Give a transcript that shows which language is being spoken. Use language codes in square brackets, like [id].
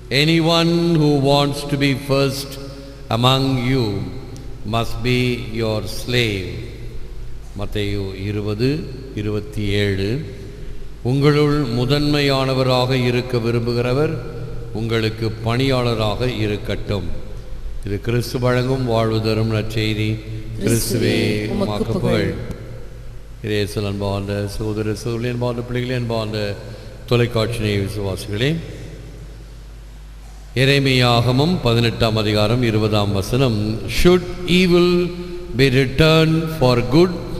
[en] Anyone who wants to be first among you must be your slave. [ta] மத்தேயு 20:27. உங்களுள் முதன்மையானவராக இருக்க விரும்புகிறவர் உங்களுக்கு பணியாளராக இருக்கட்டும். இது கிறிஸ்து வழங்கும் வாழ்வு தரும் நற்செய்தி. கிறிஸ்துவே உமக்கு புகழ். இயேசுவில் அன்பார்ந்த சகோதர சகோதரி, அன்பார்ந்த பிள்ளைகளே, அன்பார்ந்த தொலைக்காட்சி விசுவாசிகளே, எரேமியாகமம் 18ஆம் அதிகாரம் 20ஆம் வசனம். [en] Should evil be returned for good?